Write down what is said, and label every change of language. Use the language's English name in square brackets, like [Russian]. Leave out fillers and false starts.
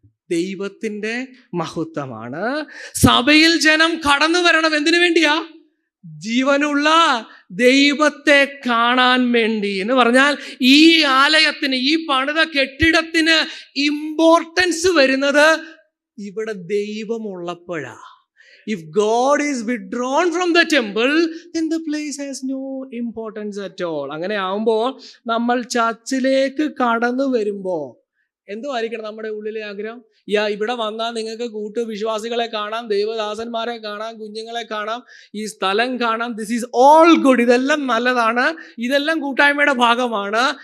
[Malayalam] ദൈവത്തിന്റെ മഹത്വമാണ്. സഭയിൽ ജനം കടന്നു വരണം. എന്തിനു വേണ്ടിയാ? ജീവനുള്ള ദൈവത്തെ കാണാൻ വേണ്ടി. എന്ന് പറഞ്ഞാൽ ഈ ആലയത്തിന്, ഈ പണിത കെട്ടിടത്തിന് ഇമ്പോർട്ടൻസ് വരുന്നത് ഇവിടെ ദൈവമുള്ളപ്പോഴാ. [English] If God is withdrawn from the temple, then the place has no importance at all. [Malayalam] അങ്ങനെ ആവുമ്പോൾ നമ്മൾ ചർച്ചിലേക്ക് കടന്നു വരുമ്പോൾ എന്തുമായിരിക്കണം നമ്മുടെ ഉള്ളിലെ ആഗ്രഹം? ഇവിടെ വന്നാൽ നിങ്ങൾക്ക് വിശ്വാസികളെ കാണാം, ദൈവദാസന്മാരെ കാണാം, കുഞ്ഞുങ്ങളെ കാണാം, ഈ സ്ഥലം കാണാം. [English] This is all good. [Malayalam] ഇതെല്ലാം നല്ലതാണ്, ഇതെല്ലാം കൂട്ടായ്മയുടെ ഭാഗമാണ്.